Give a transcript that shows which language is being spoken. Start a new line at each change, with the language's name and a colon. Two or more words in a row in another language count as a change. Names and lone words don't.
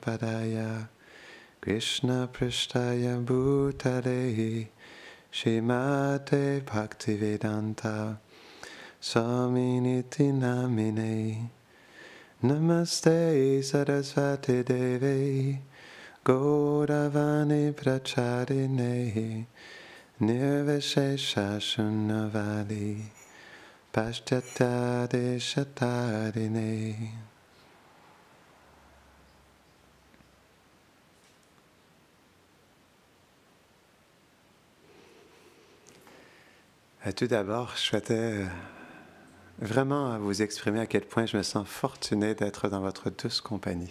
Sanskrit: Padaya Krishna Prishtaya Bhutale Shrimate Bhaktivedanta Swaminiti Namine Namaste Sarasvati Devi Gauravani Pracharine Nirvishesha Shunnavali Paschatya Deshatarine.
French: Tout d'abord, je souhaitais vraiment vous exprimer à quel point je me sens fortuné d'être dans votre douce compagnie.